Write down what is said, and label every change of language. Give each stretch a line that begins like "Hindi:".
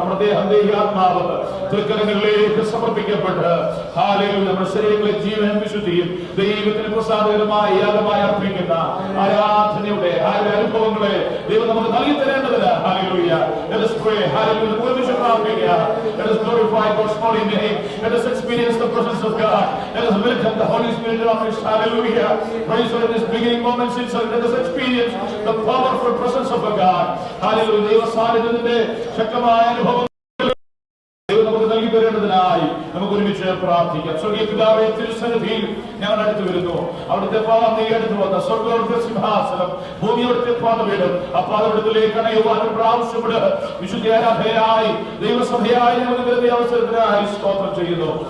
Malayalam: നമ്മുടെ ദേഹം ദേഹാത്മാവ് തൃക്കരങ്ങളിലേക്ക് സമർപ്പിക്കപ്പെട്ട് ഹല്ലേലൂയ നമ്മുടെ ശരീരങ്ങളെ ജീവനും വിശുദ്ധിയും ദൈവത്തിന് പ്രസാദകരമായ യാഗമായി അർപ്പിക്കുന്ന ആരാധനയുടെ അനുഭവങ്ങളെ ദൈവം നമുക്ക് നൽകി തരേണ്ടതിന് hallelujah.
English: Let us pray. Hallelujah. Let us glorify God's holy name. Let us experience the presence of God. Let us welcome the Holy Spirit in our midst. Hallelujah. Praise God in this beginning moments itself. Let us experience the powerful presence of God. Hallelujah.
Malayalam: ദൈവ സാന്നിധ്യത്തിന്റെ ശക്തമായ അനുഭവം നമുക്ക് നൽകി തരേണ്ടതിനായി നമുക്ക് ഒരുമിച്ച് പ്രാർത്ഥിക്കാം. സ്വർഗീയ പിതാവേ, തിരുസന്നിധിയിൽ ഞങ്ങൾ അടുത്ത് വരുന്നു. അവിടുത്തെ പാദം നീ അടുത്ത് വന്ന സ്വർഗ്ഗ സിംഹാസനം ഭൂമി അവിടുത്തെ പാദപീഠം ആ പാദപീഠത്തിലേക്ക് അണയുവാൻ പ്രാവശ്യപ്പെട് വിശുദ്ധ ആരാധനയായി ദൈവസഭയായി ഞങ്ങൾക്ക് നൽകിയ അവസരത്തിനായി സ്തോത്രം ചെയ്യുന്നു.